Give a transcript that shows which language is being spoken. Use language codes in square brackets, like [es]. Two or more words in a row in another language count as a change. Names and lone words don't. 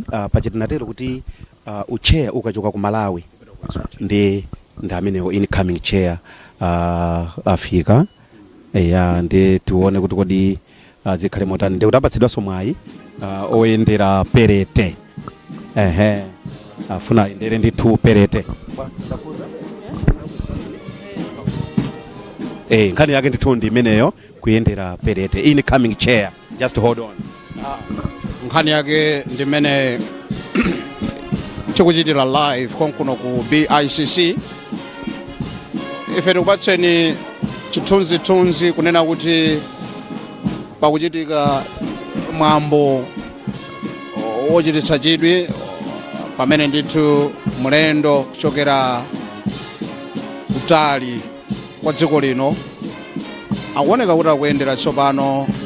[ny] Pachitinatero kuti uchair ukachoka ku Malawi ndi amenewo [en] incoming chair [ny] afika ndi tione kuti kodi zikhale motani. Ndi kutapatsidwanso mwayi oyendera perete afuna ayendere ndithu perete. Nkhani yake ndithu ndi imeneyo kuyendera perete [en] incoming chair. Just hold on. [ny] Nkhani yake ndi imene tikuchitira live konkuno ku BICC. Ife tikupatseni chithunzithunzi kunena kuti pakuchitika mwambo wochititsa chidwi pamene ndithu mulendo kuchokera kutali kwa dziko lino akuoneka kuti akuyendera tsopano